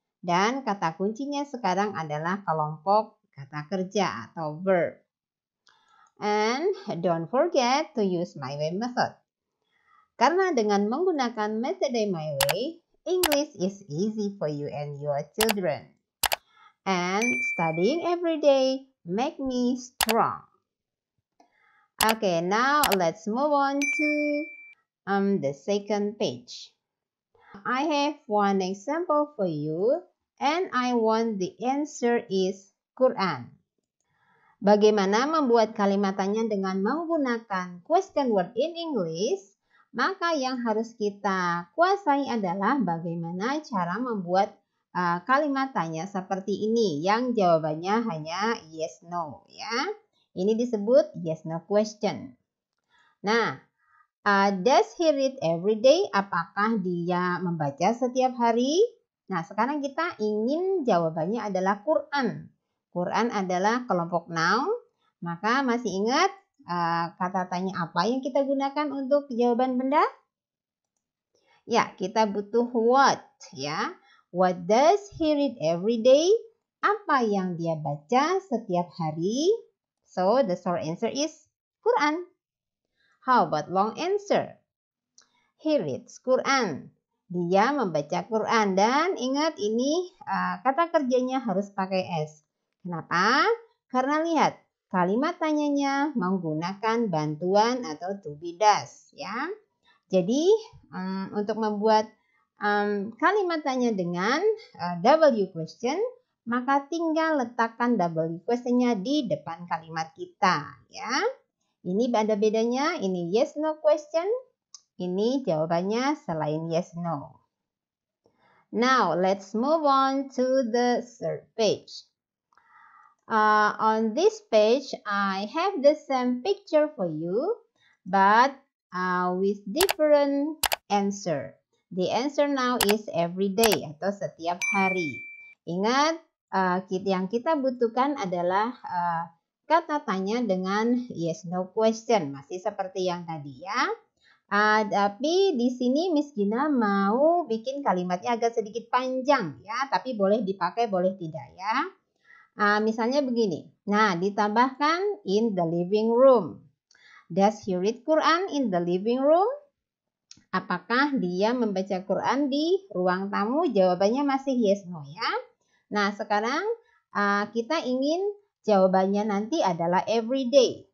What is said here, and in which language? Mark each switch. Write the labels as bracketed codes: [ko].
[id] Dan kata kuncinya sekarang adalah kelompok kata kerja atau verb. [en] And don't forget to use my way method. [id] Karena dengan menggunakan metode [en] My Way, English is easy for you and your children. And studying every day make me strong. Okay, now let's move on to the second page. I have one example for you and I want the answer is Quran. [id] Bagaimana membuat kalimat tanya dengan menggunakan [en] question word in English? [id] Maka yang harus kita kuasai adalah bagaimana cara membuat kalimat tanya seperti ini yang jawabannya hanya yes no ya. Ini disebut yes no question. [en] Nah, does he read every day? [id] Apakah dia membaca setiap hari? Nah, sekarang kita ingin jawabannya adalah Quran. Quran adalah kelompok noun. Maka masih ingat kata tanya apa yang kita gunakan untuk jawaban benda? Ya, kita butuh what ya. [en] What does he read every day? [id] Apa yang dia baca setiap hari? [en] So, the short answer is Quran. How about long answer? He reads Quran. [id] Dia membaca Quran. Dan ingat ini kata kerjanya harus pakai S. Kenapa? Karena lihat, kalimat tanyanya menggunakan bantuan atau to be does ya. Jadi untuk membuat kalimat tanya dengan W question, maka tinggal letakkan W questionnya di depan kalimat kita ya. Ini ada bedanya, ini yes no question, ini jawabannya selain yes no. [en] Now let's move on to the third page. On this page, I have the same picture for you, but with different answer. The answer now is every day [id] atau setiap hari. Ingat, yang kita butuhkan adalah kata tanya dengan yes no question, masih seperti yang tadi ya. Tapi di sini Miss Gina mau bikin kalimatnya agak sedikit panjang ya, tapi boleh dipakai boleh tidak ya. Misalnya begini. Nah, ditambahkan [en] in the living room. Does he read Quran in the living room? [id] Apakah dia membaca Quran di ruang tamu? Jawabannya masih yes no ya. Nah, sekarang kita ingin jawabannya nanti adalah [en] every day.